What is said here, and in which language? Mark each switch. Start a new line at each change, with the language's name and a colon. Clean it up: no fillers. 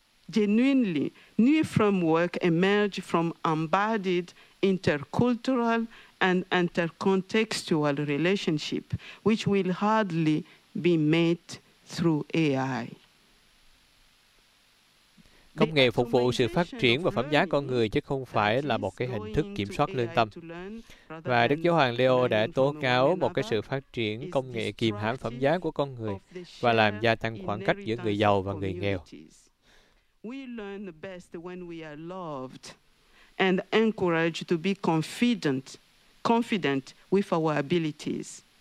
English: Genuinely, new framework emerge from embodied intercultural and intercontextual relationship, which will hardly be met through AI.
Vietnamese: Công nghệ phục vụ sự phát triển và phẩm giá con người chứ không phải là một cái hình thức kiểm soát lương tâm. Và Đức Giáo Hoàng Leo đã tố cáo một cái sự phát triển công nghệ kìm hãm phẩm giá của con người và làm gia tăng khoảng cách giữa người giàu và người nghèo.
English: We learn best when we are loved and encouraged to be confident with our abilities.